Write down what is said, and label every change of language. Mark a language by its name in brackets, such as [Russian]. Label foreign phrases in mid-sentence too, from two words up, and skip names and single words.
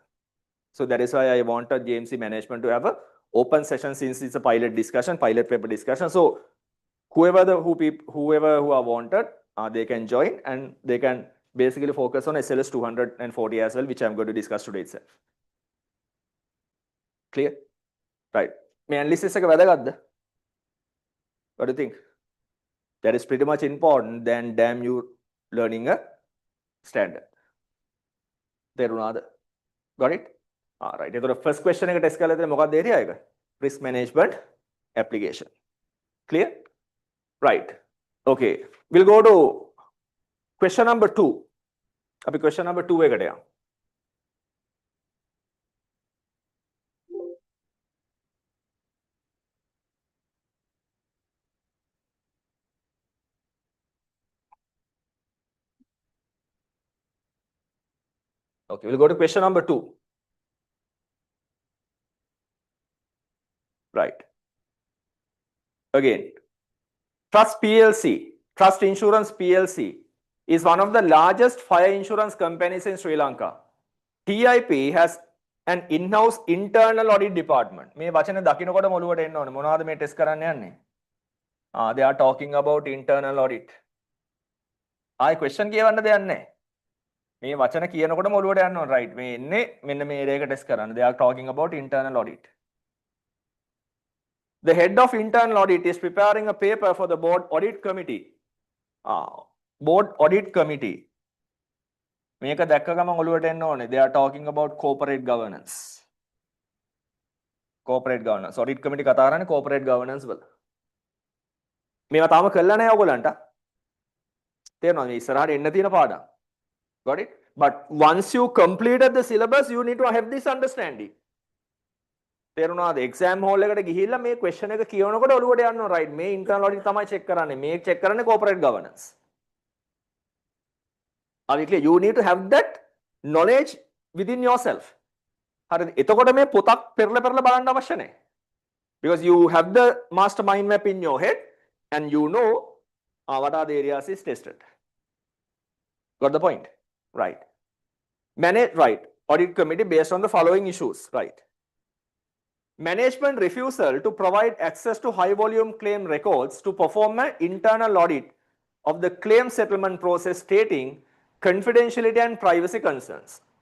[English] So that is why I wanted JMC management to have a open session, since it's a pilot discussion, pilot paper discussion. So whoever who are wanted, they can join, and they can basically focus on SLS 240 as well, which I'm going to discuss today itself. Clear? Right. May analysis [Sinhala] එක වැදගත්ද? [English] What do you think? That is pretty much important than damn you learning a standard. [Sinhala] තේරුණාද? [English] Got it? Right. [Sinhala] එතකොට [English] first question [Sinhala] එක test කරලා ඉතින් මොකක්ද area එක? [English] Risk management application. Clear? Right. Okay. We'll go to question number 2. [Sinhala] අපි [English] question number 2 [Sinhala] එකට යමු. [English] Okay, we'll go to question number 2. Right. Again, Trust PLC, Trust Insurance PLC, is one of the largest fire insurance companies in Sri Lanka. TIP has an in-house internal audit department. [Sinhala] මේ වචනේ දකින්නකොට මොළුවට එන්න ඕනේ. මොනවද මේ ටෙස්ට් කරන්න යන්නේ? [English] They are talking about internal audit. [Sinhala] ආයි question කියවන්න දෙයක් නැහැ. මේ වචන කියනකොට මොළුවට යන්න ඕනේ. right. මේ එන්නේ මෙන්න මේ area එක ටෙස්ට් කරන්න. [English] They are talking about internal audit. The head of internal audit is preparing a paper for the board audit committee. Board audit committee. [Sinhala] මේක දැක්ක ගමන් ඔළුවට එන්න ඕනේ. [English] They are talking about corporate governance. Corporate governance. Audit committee [Sinhala] කතා කරන්නේ [English] corporate governance වල. [Sinhala] මේවා තාම කළා නැහැ ඔයගලන්ට. තේරෙනවද? මේ ඉස්සරහට එන්න තියෙන පාඩම්. [English] Got it? But once you completed the syllabus, you need to have this understanding. [Sinhala] තේරුණාද? [English] exam hall [Sinhala] එකට ගිහිල්ලා මේ question එක කියවනකොට ඔළුවට යන්න ඕන. right. මේ [English] internal audit [Sinhala] තමයි check කරන්නේ. මේ check කරන්නේ [English] corporate governance. Are we clear? You need to have that knowledge within yourself. [Sinhala] හරිද? එතකොට මේ පොතක් පෙරලා බලන්න අවශ්‍ය නැහැ. [English] Because you have the master mind map in your head and you know what are the areas is tested. Got the point? Right. Manage, right. Audit committee based on the following issues. Right. Management refusal to provide access to high volume claim records to perform an internal audit of the claim settlement process, stating confidentiality and privacy concerns.